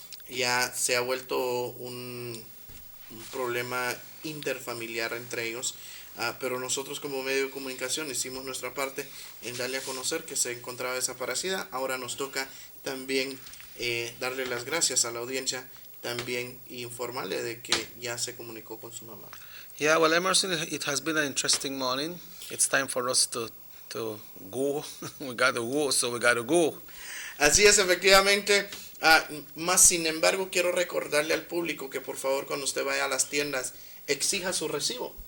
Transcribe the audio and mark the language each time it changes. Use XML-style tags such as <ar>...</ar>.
<es>Ya se ha vuelto un problema interfamiliar entre ellos. Pero nosotros como medio de comunicación hicimos nuestra parte en darle a conocer que se encontraba desaparecida. Ahora nos toca también darle las gracias a la audiencia, también informarle de que ya se comunicó con su mamá.</es> <en>Yeah, well, Emerson, it has been an interesting morning. It's time for us to go. We got to go, so we got to go.</en> <es>Así es, efectivamente. Más sin embargo, quiero recordarle al público que por favor cuando usted vaya a las tiendas, exija su recibo.</es>